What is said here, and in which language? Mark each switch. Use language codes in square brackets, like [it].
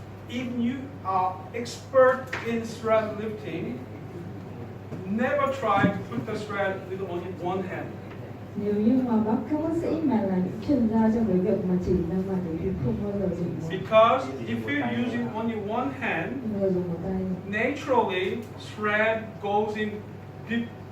[en] If you are expert in thread lifting, never try to put the thread with only one hand. [vi] Nếu như mà các bác sĩ mà là những chuyên gia trong cái việc mà chỉ ra mặt thì không bao giờ dùng một [en] Because if you're using only one hand, [vi] người dùng một tay. [en] naturally thread goes in deep.